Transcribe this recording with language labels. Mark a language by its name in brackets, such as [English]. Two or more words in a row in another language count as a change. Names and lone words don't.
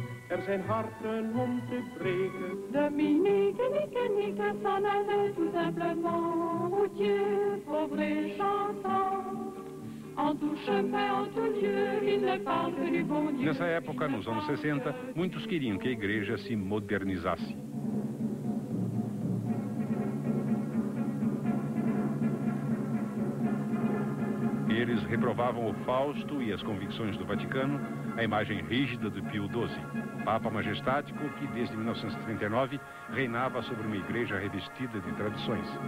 [Dutch] zijn harten om te breken. [French] Dominique, Nique s'en allait tout simplement. Routier, pauvre et chantant. En tout chemin, en tout lieu, il ne parle que du bon Dieu. [Portuguese] Nessa época, nos anos 60, muitos queriam que a igreja se modernizasse. Eles reprovavam o Fausto e as convicções do Vaticano, a imagem rígida do Pio XII, Papa majestático que desde 1939 reinava sobre uma igreja revestida de tradições.